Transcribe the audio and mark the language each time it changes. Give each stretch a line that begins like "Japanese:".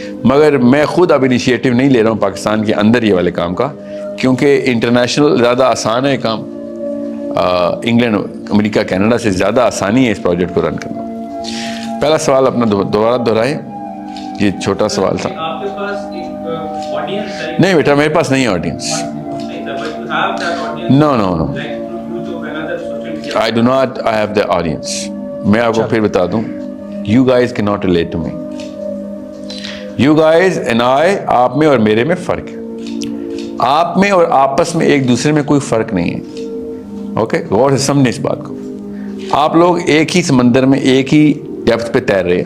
Urdu: مگر میں خود اب انیشیٹو نہیں لے رہا ہوں پاکستان کے اندر یہ والے کام کا، کیونکہ انٹرنیشنل زیادہ آسان ہے کام. انگلینڈ، امریکہ، کینیڈا سے زیادہ آسانی ہے اس پروجیکٹ کو رن کرنا. پہلا سوال اپنا دوبارہ دہرائیں، یہ چھوٹا سوال تھا. آپ کے پاس ایک آڈینس ہے؟ نہیں بیٹا میرے پاس نہیں ہے audience.
English: No I do not have the audience.
Urdu: میں آپ کو پھر بتا دوں،
English: you guys cannot relate to me. You guys and I،
Urdu: آپ میں اور میرے میں فرق ہے. آپ میں اور آپس میں ایک دوسرے میں کوئی فرق نہیں ہے. اوکے، غور سے سمجھیں اس بات کو. آپ لوگ ایک ہی سمندر میں ایک ہی ڈیپتھ پہ تیر رہے ہیں.